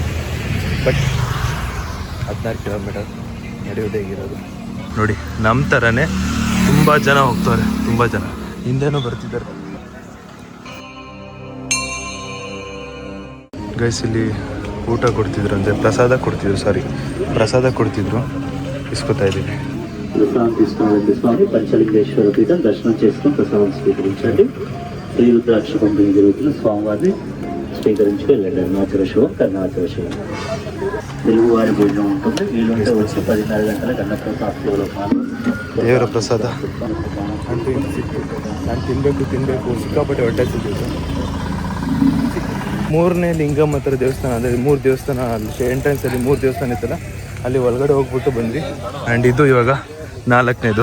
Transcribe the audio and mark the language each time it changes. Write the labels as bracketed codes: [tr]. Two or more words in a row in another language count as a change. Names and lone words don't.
[kn] ಬಟ್ 16 ಕಿಲೋಮೀಟರ್ ನಡೆಯೋದೇ ಹೇಗಿರೋದು ನೋಡಿ. ನಮ್ಮ ಥರನೇ ತುಂಬ ಜನ ಹೋಗ್ತವ್ರೆ, ತುಂಬ ಜನ ಹಿಂದೆನೂ ಬರ್ತಿದ್ದಾರೆ. ಗೈಸ್, ಇಲ್ಲಿ ಊಟ ಕೊಡ್ತಿದ್ರು ಅಂದರೆ ಪ್ರಸಾದ ಕೊಡ್ತಿದ್ರು ಇಸ್ಕೊತಾ ಇದ್ದೀವಿ. [te] ప్రసాదం తీసుకోవాలండి స్వామి. పంచలింగేశ్వర పీఠం దర్శనం చేసుకుని ప్రసాదం స్వీకరించండి. శ్రీ రుద్రాక్ష పంపిణీ జరుగుతున్న స్వామివారిని స్వీకరించి వెళ్ళండి. అరుణాచల శివం, కరుణాచల శివం. తెలుగువారి భోజనం ఉంటుంది. వీలుంటే వచ్చి 10:30 గంటలకు అన్నప్రసాద సేవలో [kn] ದೇವರ ಪ್ರಸಾದ ನಾನು ತಿನ್ನಬೇಕು ಸಿಕ್ಕಾಪಟ್ಟೆ ಹೊಟ್ಟೆ ಸಿಗ್ತಿತ್ತು. 3ನೇ ಲಿಂಗಮ್ ಹತ್ರ ದೇವಸ್ಥಾನ, ಅಂದರೆ 3 ದೇವಸ್ಥಾನ ಅಲ್ಲಿ ಎಂಟ್ರೆನ್ಸಲ್ಲಿ 3 ದೇವಸ್ಥಾನ ಇತ್ತಲ್ಲ, ಅಲ್ಲಿ ಒಳಗಡೆ ಹೋಗ್ಬಿಟ್ಟು ಬಂದ್ವಿ. ಆ್ಯಂಡ್ ಇದು ಇವಾಗ 4ನೇದು.